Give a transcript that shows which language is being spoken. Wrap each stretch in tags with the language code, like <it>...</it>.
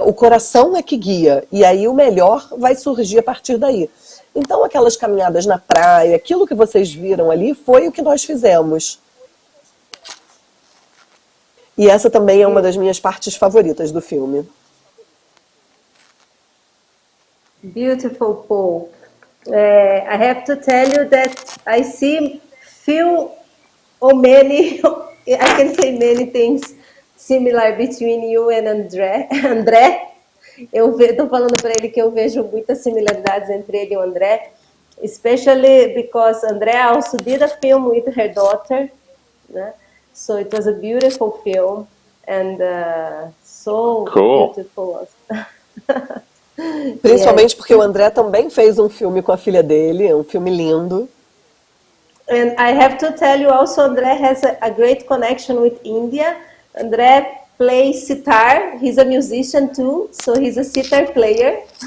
<pt>O coração é que guia, e aí o melhor vai surgir a partir daí. Então, aquelas caminhadas na praia, aquilo que vocês viram ali, foi o que nós fizemos. E essa também é uma das minhas partes favoritas do filme.</pt> <en>Beautiful, Paul. I have to tell you that I see few or many, I can say many things similar between you and André.</en> <pt>André, eu estou falando para ele que eu vejo muitas similaridades entre ele e o André,</pt> <en>especially because André also did a film with her daughter,</en> <pt>né?</pt> <en>So it was a beautiful film and so cool. Beautiful.</en> <pt>Principalmente porque o André também fez um filme com a filha dele, um filme lindo.</pt> <en>And I have to tell you also, André has a great connection with India. André plays sitar. He's a musician too, so he's a sitar player.</en>